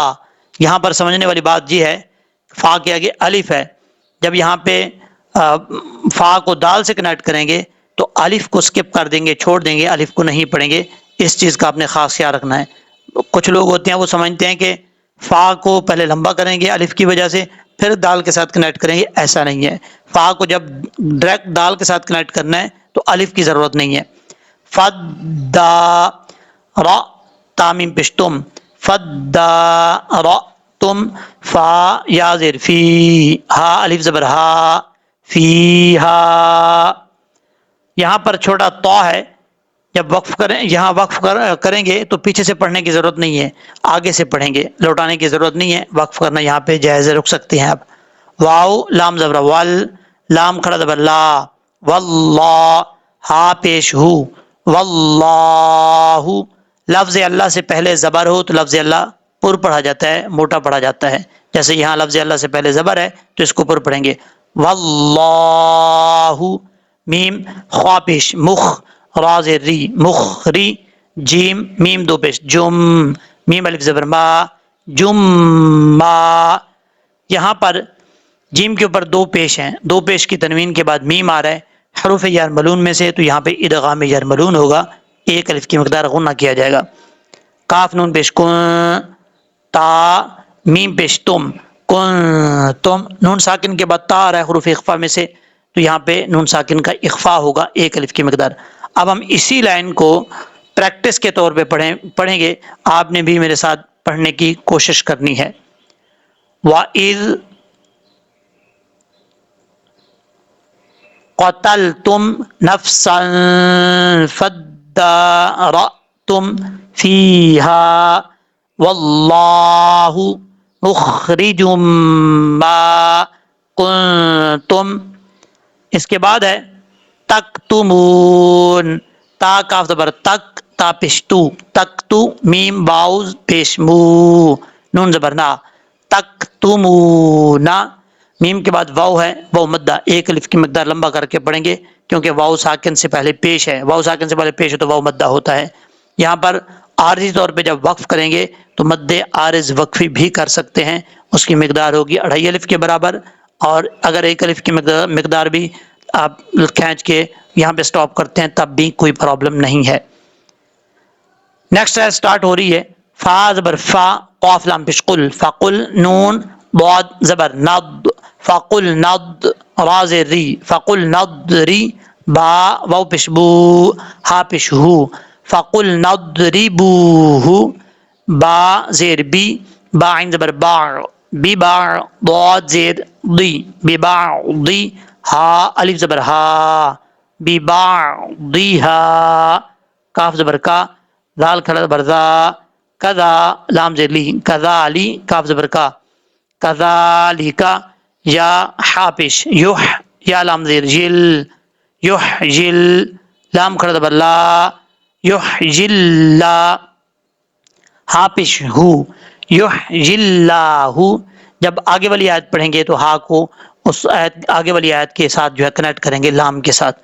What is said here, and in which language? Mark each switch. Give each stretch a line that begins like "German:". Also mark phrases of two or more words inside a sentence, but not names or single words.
Urdu: یہاں پر سمجھنے والی بات یہ ہے، فا کے آگے الف ہے، جب یہاں پہ فا کو دال سے کنیکٹ کریں گے تو الف کو سکپ کر دیں گے، چھوڑ دیں گے، الف کو نہیں پڑھیں گے، اس چیز کا آپ نے خاص خیال رکھنا ہے۔ کچھ لوگ ہوتے ہیں وہ سمجھتے ہیں کہ فا کو پہلے لمبا کریں گے الف کی وجہ سے، پھر دال کے ساتھ کنیکٹ کریں گے، ایسا نہیں ہے۔ فا کو جب ڈائریکٹ دال کے ساتھ کنیکٹ کرنا ہے تو الف کی ضرورت نہیں ہے۔ فدا را تامیم پشتم، فدا را تم، فا یا زیر فی، ہا الف زبر ہا، فی ہا۔ یہاں پر چھوٹا تو ہے، جب وقف کریں، یہاں وقف کریں گے تو پیچھے سے پڑھنے کی ضرورت نہیں ہے، آگے سے پڑھیں گے، لوٹانے کی ضرورت نہیں ہے، وقف کرنا یہاں پہ جائز ہے، رک سکتے ہیں آپ۔ واو لام زبر ول، لام کھڑا زبر لا، واللہ، ہا پیش ہو، واللہ۔ لفظ اللہ سے پہلے زبر ہو تو لفظ اللہ پر پڑھا جاتا ہے، موٹا پڑھا جاتا ہے، جیسے یہاں لفظ اللہ سے پہلے زبر ہے تو اس کو پر پڑھیں گے، واللہ۔ میم خوا پیش مخ، را زیر ری، مخری، جیم میم دو پیش جم، میم الف زبر ما، جم ما۔ یہاں پر جیم کے اوپر دو پیش ہیں، دو پیش کی تنوین کے بعد میم آ رہا ہے حروف یرملون میں سے، تو یہاں پہ ادغام یرملون ہوگا، ایک الف کی مقدار غنہ کیا جائے گا۔ کاف نون پیش کن، تا میم پیش تم، کن تم، نون ساکن کے بعد تا آ رہا ہے حروف اخفا میں سے، تو یہاں پہ نون ساکن کا اخفا ہوگا، ایک الف کی مقدار۔ اب ہم اسی لائن کو پریکٹس کے طور پہ پڑھیں گے، آپ نے بھی میرے ساتھ پڑھنے کی کوشش کرنی ہے۔
Arabic: وَإِذْ قَتَلْتُمْ نَفْسًا فَادَّارَأْتُمْ فِيهَا وَاللَّهُ مُخْرِجٌ مَا كُنْتُمْ۔
Urdu: اس کے بعد ہے تَكْتُمُونَ، تا کاف زبر تک، تا پشتو، تکتو، میم باؤز پیش مو، نون زبر نا، تکتمونا۔ میم کے بعد واو ہے، واو مدہ، ایک الف کی مقدار لمبا کر کے پڑھیں گے، کیونکہ واو ساکن سے پہلے پیش ہے، واو ساکن سے پہلے پیش ہے تو واو مدہ ہوتا ہے۔ یہاں پر عارضی طور پہ جب وقف کریں گے تو مد عارض وقفی بھی کر سکتے ہیں، اس کی مقدار ہوگی 2.5 الف کے برابر، اور اگر 1 الف کی مقدار بھی آپ کھینچ کے یہاں پہ سٹاپ کرتے ہیں تب بھی کوئی پرابلم نہیں ہے۔ نیکسٹ ہے، سٹارٹ ہو رہی ہے، فا زبر فا، قاف لام پیش قل، فقل، نون ضاد زبر نض فقل نض را زیر ری فقل نضری با واو پیش بو ہا پیش ہو فقل نضربوه با زیر بی با عین زبر باع بی باع ضاد زیر ضی ببعضی ہا الف زبر ہا ببعضیہا کاف زبر کا ذال کھڑا زبر ذا کذا لام زیر لی کذالی کاف زبر کا کذالکا یا حا پیش یح یا لام زیر جل یحجل لام کھڑا زبر لا یحجل لا ہا پیش ہو یحجل اللہ جب آگے والی آیت پڑھیں گے تو ہا کو اس آیت آگے والی آیت کے ساتھ جو ہے کنیکٹ کریں گے لام کے ساتھ.